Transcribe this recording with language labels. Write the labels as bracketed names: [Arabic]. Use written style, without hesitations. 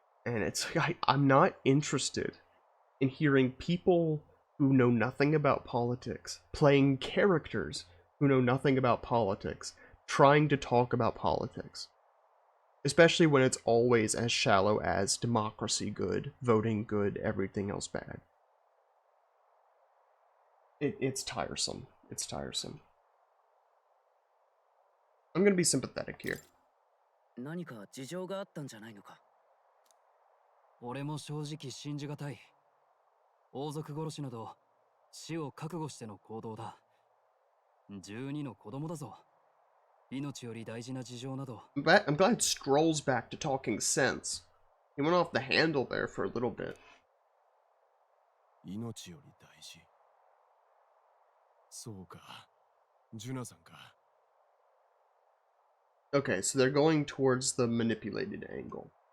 [English] And it's like, I'm not interested in hearing people who know nothing about politics playing characters who know nothing about politics, trying to talk about politics. Especially when it's always as shallow as democracy good, voting good, everything else bad. It's tiresome. It's tiresome. I'm gonna be sympathetic here. [Japanese] 何か事情があったんじゃないのか。俺も正直信じがたい。王族殺しなど死を覚悟しての行動だ。 12の子供だぞ。命より大事な事情など。 [English] I'm glad Stroll's back to talking sense. He went off the handle there for a little bit. [Japanese] 命より大事。そうか、ジュナさんか。 [English] Okay, so they're going towards the manipulated angle.